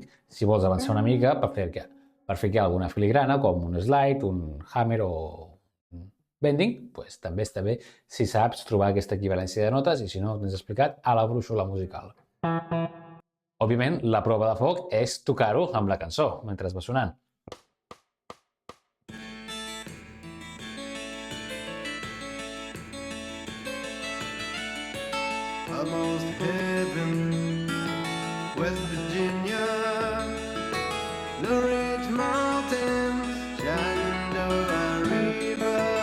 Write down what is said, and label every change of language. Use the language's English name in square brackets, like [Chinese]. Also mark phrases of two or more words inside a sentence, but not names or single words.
[Catalan] Si vols avançar una mica per fer alguna filigrana, com un slide, un hammer o un bending, doncs també està bé si saps trobar aquesta equivalència de notes i si no, t'has explicat a la brúixola musical. Òbviament, la prova de foc és tocar-ho amb la cançó mentre va sonant. [English] Almost heaven, West Virginia, Blue Ridge Mountains, Shenandoah River.